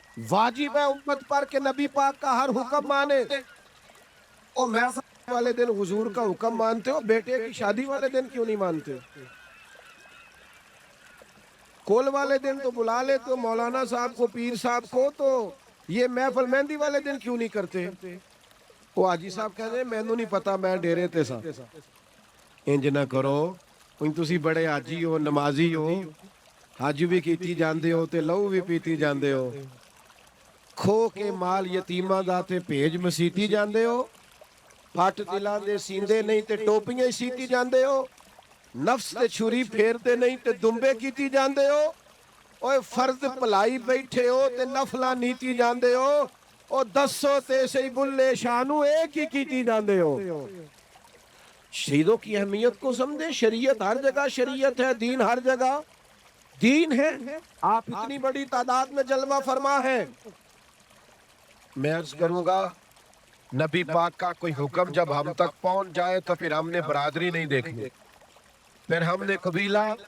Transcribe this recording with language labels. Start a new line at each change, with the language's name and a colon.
Urdu: واجب ہے امت پر کہ نبی پاک کا ہر حکم مانے. اور میں والے دن حضور کا حکم مانتے ہو, بیٹے کی شادی والے دن کیوں نہیں مانتے؟ کول والے دن تو بلا لیتے ہو مولانا صاحب کو, پیر صاحب کو, تو یہ محفل مہندی والے دن کیوں نہیں کرتے؟ وہ حاجی صاحب کہہ رہے
Punjabi: مینوں نہیں پتا, میں ڈیرے تے سا. انج نہ کرو, تسی بڑے حاجی ہو, نمازی ہو, حج بھی کیتی جاندے ہو تے لہو بھی پیتی جاندے ہو, کھو کے مال یتیماں دا تے بھیج مسیتی جاندے ہو, پھٹ دلاں دے سیندے نہیں تے ٹوپیاں سیتی جاندے ہو, نفس تے چھری پھیرتے نہیں تے دمبے کیتی جاندے ہو, اوے فرض پلائی بیٹھے ہو تے نفلاں نیتی جاندے ہو, او دسو تے سی بلے شانو ایک ہی کیتی جاندے ہو.
Urdu: شہیدوں کی اہمیت کو سمجھے. شریعت ہر جگہ شریعت ہے, دین ہر جگہ دین ہے. آپ اتنی بڑی تعداد میں جلوہ فرما ہے. میں عرض کروں گا نبی پاک کا کوئی حکم جب ہم تک پہنچ جائے تو پھر ہم نے برادری نہیں دیکھنی, پھر ہم نے قبیلہ.